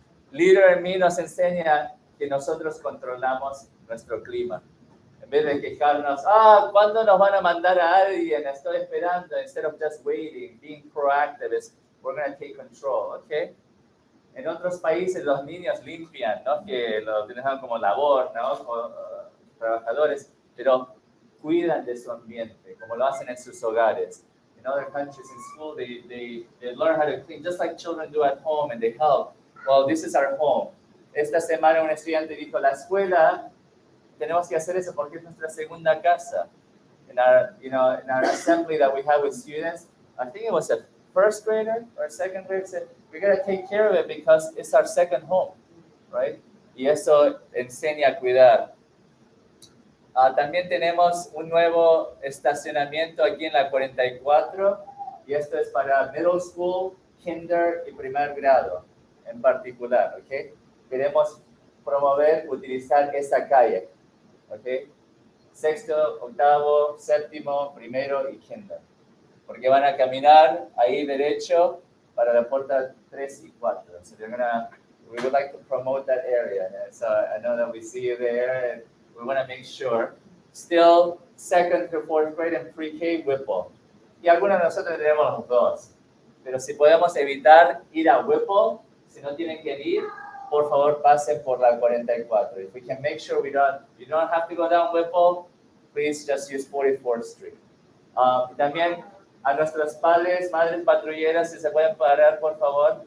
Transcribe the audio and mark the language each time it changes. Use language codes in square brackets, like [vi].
[es] Leader en mí nos enseña que nosotros controlamos nuestro clima. En vez de quejarnos, ¿cuándo nos van a mandar a alguien? Estoy esperando. [en] Instead of just waiting, being proactive, we're going to take control, ¿ok? [es] En otros países los niños limpian, ¿no? Que lo utilizan como labor, ¿no? Trabajadores, pero cuidan de su ambiente, como lo hacen en sus hogares. [en] In other countries in school, they learn how to clean, just like children do at home, and they help. Well, this is our home. [es] Esta semana un estudiante dijo, la escuela, tenemos que hacer eso porque es nuestra segunda casa. [en] In our assembly that we have with students, I think it was a first grader or second grader said, we got to take care of it because it's our second home, right? [es] Y eso enseña a cuidar. También tenemos un nuevo estacionamiento aquí en la 44 y esto es para middle school, kinder y primer grado en particular, ¿ok? Queremos promover, utilizar esa calle, ¿ok? Sexto, octavo, séptimo, primero y kinder. Porque van a caminar ahí derecho para la puerta 3 y 4. [en] So we would like to promote that area. And so I know that we see you there and we want to make sure. Still, second to fourth grade and pre-K, Whipple. [es] Y algunos de nosotros tenemos los dos. Pero si podemos evitar ir a Whipple, si no tienen que ir, por favor pasen por la 44. [en] If we can make sure you don't have to go down Whipple, please just use 44th Street. [es] También a nuestros padres, madres patrulleras, si se pueden parar, por favor.